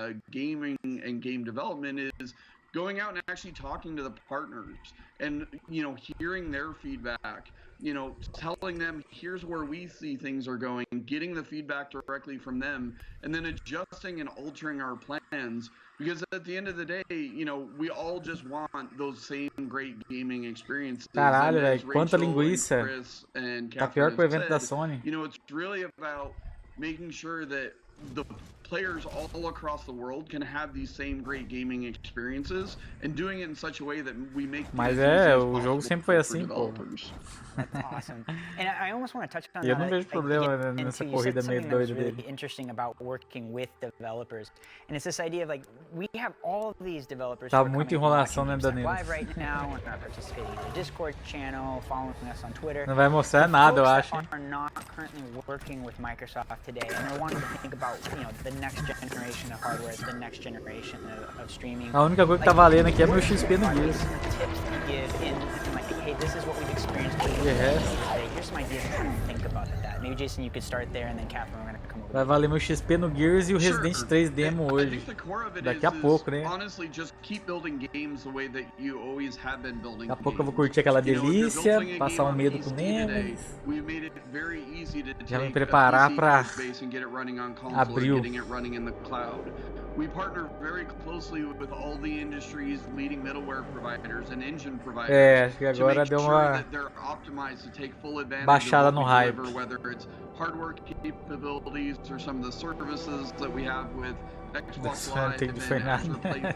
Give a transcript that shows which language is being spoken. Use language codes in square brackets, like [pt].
[en] gaming and game development is going out and actually talking to the partners and, you know, hearing their feedback, you know, telling them here's where we see things are going, getting the feedback directly from them, and then adjusting and altering our plans. Because at the end of the day, you know, we all just want those same great gaming experiences. [pt] Caralho, velho, quanta linguiça. Tá pior que o evento da Sony. [en] You know, it's really about making sure that the players all across the world can have these same great gaming experiences and doing it in such a way that we make. [pt] Mas o jogo sempre foi assim, pô. [en] That's awesome. And I almost want to touch on [pt] Eu não vejo problema nessa corrida meio doida dele. [en] Really interesting about working with developers, and it's this idea of like we have all of these developers. [pt] Tá muita enrolação, né, Danilo? [en] Live right now and are participating in the Discord channel, following us on Twitter. [pt] Não vai mostrar nada, eu acho. [en] Are not currently working with Microsoft today, and they're wanting to think about, you know, the next generation of hardware, the next generation of streaming. [pt] A única coisa que tá valendo aqui é meu XP no Gears. [en] Tips to give in, like, hey, this is what we've experienced. Here's some ideas to think about that. Maybe Jason, you could start there, and then Catherine, we're gonna come over. [pt] Vai valer meu XP no Gears e o Resident 3 demo hoje. Daqui a pouco, né? [en] Honestly, just keep building games the way that you always have been building. [pt] Daqui a pouco eu vou curtir aquela delícia, passar um medo com Nemes. Já me preparar pra abril. [en] We partner very closely with all the industry's leading middleware providers and engine providers. [pt] Acho que agora deu uma baixada no hype. [en] Whether it's hardware capabilities or some of the services that we have with Xbox Live and Azure Playfab.